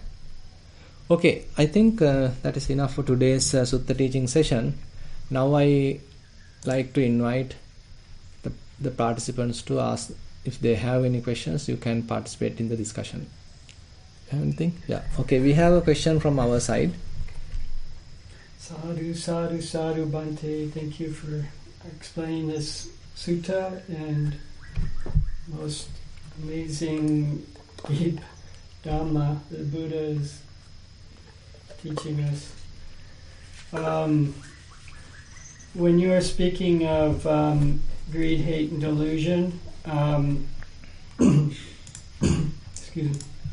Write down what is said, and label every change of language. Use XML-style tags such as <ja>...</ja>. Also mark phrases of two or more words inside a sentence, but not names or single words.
<en>Okay, I think that is enough for today's Sutta teaching session. Now I like to invite the participants to ask if they have any questions. You can participate in the discussion. Have anything? Yeah. Okay, we have a question from our side.</en> <pi>Sadhu, sadhu, sadhu, Bhante.</pi> <en>Thank you for explaining this sutta and most amazing deep Dhamma the Buddha is teaching us. When you are speaking of greed, hate, and delusion, excuse me.</en>